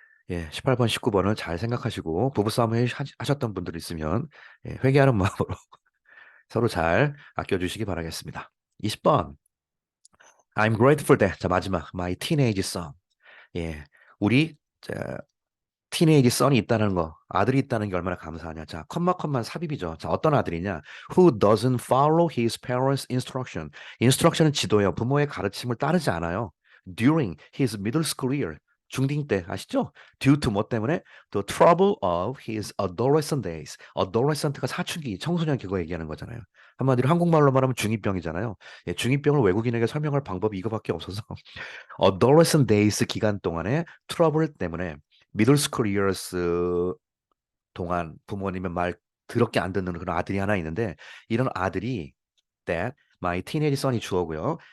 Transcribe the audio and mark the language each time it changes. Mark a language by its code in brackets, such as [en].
[ko] 예, 18번, 19번을 잘 생각하시고 부부싸움 하셨던 분들 있으면 예, 회개하는 마음으로 서로 잘 아껴주시기 바라겠습니다. 20번 [en] I'm grateful that [ko] 자 마지막 [en] my teenage son [ko] 예, 우리 티네이지 선이 있다는 거, 아들이 있다는 게 얼마나 감사하냐. 자, 컴마컴만 삽입이죠. 자, 어떤 아들이냐? [en] Who doesn't follow his parents' instruction? [ko] instruction은 지도예요. 부모의 가르침을 따르지 않아요. [en] During his middle school year. [ko] 중딩 때 아시죠? [en] Due to [ko] 뭐 때문에? [en] The trouble of his adolescent days. [ko] adolescent가 사춘기, 청소년 그거 얘기하는 거잖아요. 한마디로 한국말로 말하면 중이병이잖아요. 예, 중이병을 외국인에게 설명할 방법이 이거밖에 없어서 [en] adolescent days [ko] 기간 동안에 트러블 때문에 미들 스쿨 이어스 동안 부모님의 말 더럽게 안 듣는 그런 아들이 하나 있는데 이런 아들이 [en] that my teenage son [ko] 이 주어고요.